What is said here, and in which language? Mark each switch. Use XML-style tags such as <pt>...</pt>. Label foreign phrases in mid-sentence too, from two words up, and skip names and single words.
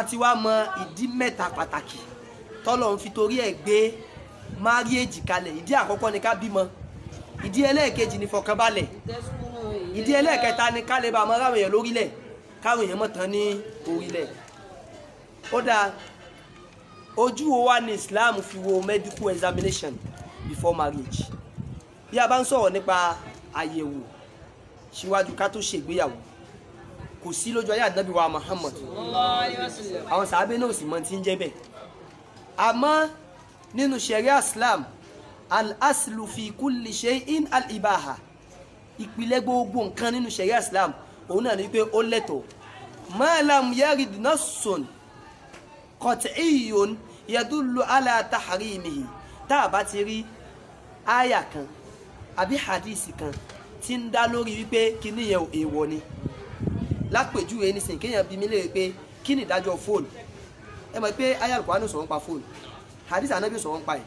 <yo>A ti wá mọ ìdí mẹ́ta pàtàkì tọ́lọ̀ ń fi torí ẹ̀ gbé marriage kalẹ̀. Ìdí àkọ́kọ́ ni ká bímọ, ìdí ẹlẹ́ẹ̀kejì ni fọkànbalẹ̀, ìdí ẹlẹ́ẹ̀kẹta ni ká lè bá ọmọ ráwọn èèyàn lórílẹ̀, káwọn èèyàn mọ̀ tán ní orílẹ̀. Ó dáa, ojú wo wá ní Islam fi wo</yo> <en>medical examination before marriage?</en> <yo>Bí a bá ń sọ̀rọ̀ nípa àyẹ̀wò síwájú ká tó ṣègbéyàwó, kò sí lójú ayé Ànábì wa Muhammad, àwọn sàábé náà sì mọ̀ tí ń jẹ́ bẹ́ẹ̀. Àmọ́ nínú ṣẹ̀ríà Islam,</yo> <ar>الأصل في كل شيء الإباحة,</ar> <yo>ìpìlẹ̀ gbogbo nǹkan nínú ṣẹ̀ríà Islam òun náà ní pé ó lẹ́tọ̀ọ́.</yo> <ar>ما لم يرد نص قطعي يدل على تحريمه,</ar> <yo>tá a bá ti rí àyà kan àbí hadisi kan tí ń dá lórí wípé kíní yẹn èèwọ̀ ni. Lápèjúwe nísìnyí kéèyàn bí mi léèrè pé kí ni ìdájọ́ fóònù, ẹ mọ̀ pé àyá Al-Qur'an sọ̀rọ̀ nípa fóònù, hadisi Ànábì sọ̀rọ̀ nípa ẹ̀.</yo>